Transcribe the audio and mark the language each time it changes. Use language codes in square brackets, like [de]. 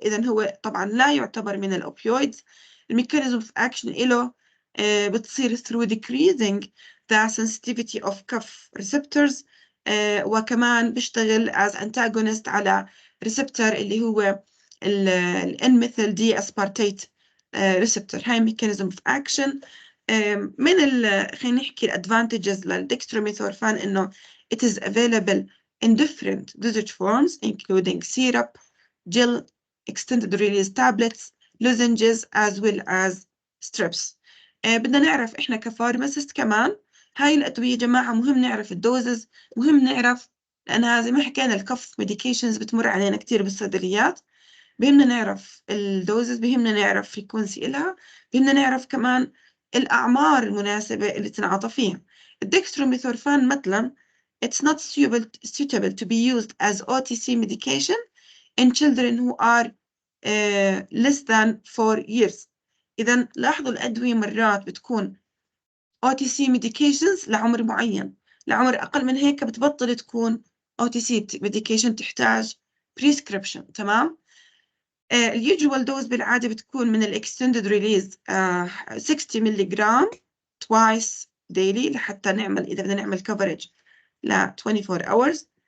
[ar] إذن هو طبعا لا يعتبر من الأوبيويدز. الميكانيزم of action له بتصير [en] through decreasing the sensitivity of cough receptors، [ar] وكمان بيشتغل as antagonist على receptor اللي هو N-methyl D-aspartate receptor. [en] هاي mechanism of action. [ar] من خلينا نحكي الادفانتجز [en] للدextromethorphan انه it is available in different dosage forms including syrup, gel, extended release tablets, lozenges as well as strips. [ar] بدنا نعرف احنا كفارماسيست كمان هاي الادويه جماعه مهم نعرف الدوزز، مهم نعرف، لانها زي ما حكينا الكف ميديكيشنز بتمر علينا كثير بالصيدليات. بهمنا نعرف الدوزز، بهمنا نعرف فريكونسي إلها، بهمنا نعرف كمان الأعمار المناسبة اللي تنعطى فيها. [en] الدextromethorphan مثلا it's not suitable to be used as OTC medication in children who are less than 4 years. [ar] إذا لاحظوا الأدوية مرات بتكون OTC medications لعمر معين، لعمر أقل من هيك بتبطل تكون OTC medication، تحتاج prescription. تمام. اليوجوال دوز بالعادة بتكون من الاكستندد ريليز 60 ملي جرام [en] twice daily [ar] لحتى نعمل، إذا بدنا نعمل coverage ل 24 hours.